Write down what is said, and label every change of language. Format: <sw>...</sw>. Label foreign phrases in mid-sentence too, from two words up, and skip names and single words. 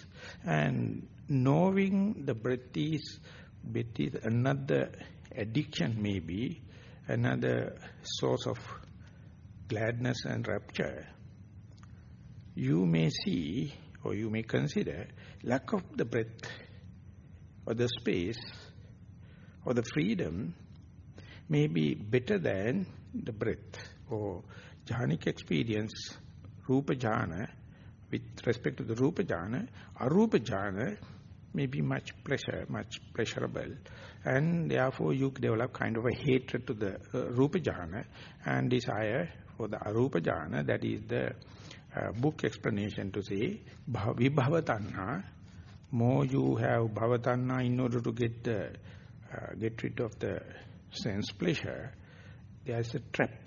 <en>And knowing the breath is another addiction, maybe another source of gladness and rapture, you may see or you may consider lack of the breath or the space or the freedom may be better than the breath or jhanic experience,</en> <pi>rupa jhana.</pi> <en>With respect to the</en> <pi>rupa jhana, arupa jhana</pi> <en>may be much pleasurable, and therefore you develop kind of a hatred to the</en> <pi>rupa jhana</pi> <en>and desire for the arupa jhana. That is the book explanation to say vibhavatanha. More you have bhavatanha in order to get rid of the sense pleasure, there is a trap.</en>